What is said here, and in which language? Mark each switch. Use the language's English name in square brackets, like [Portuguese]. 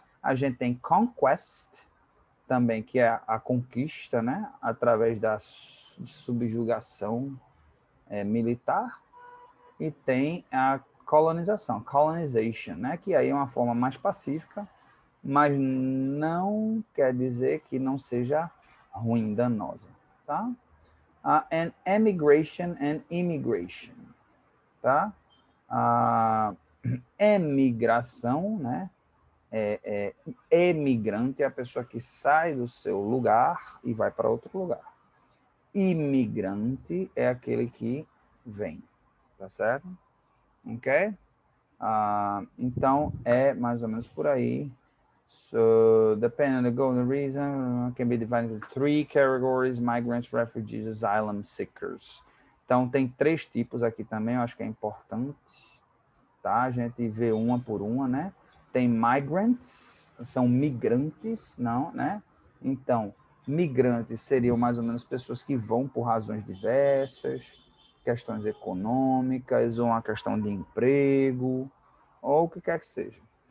[Portuguese] A gente tem conquest, também, que é a conquista, né, através da subjugação militar, e tem a colonização, colonization, né, que aí é uma forma mais pacífica, mas não quer dizer que não seja ruim, danosa, tá? [English] And emigration and immigration, tá? [Portuguese] A emigração, né, emigrante é a pessoa que sai do seu lugar e vai para outro lugar. Imigrante é aquele que vem, tá certo? Ok? Então, é mais ou menos por aí. [English] So, depending on the goal and the reason, can be divided into three categories: migrants, refugees, asylum seekers. [Portuguese] Então, tem três tipos aqui também, eu acho que é importante, tá? A gente vê uma por uma, né? Tem migrants, são migrantes, não, né? Então, Migrantes seriam mais ou menos pessoas que vão por razões diversas, questões econômicas, ou uma questão de emprego, ou o que quer que seja.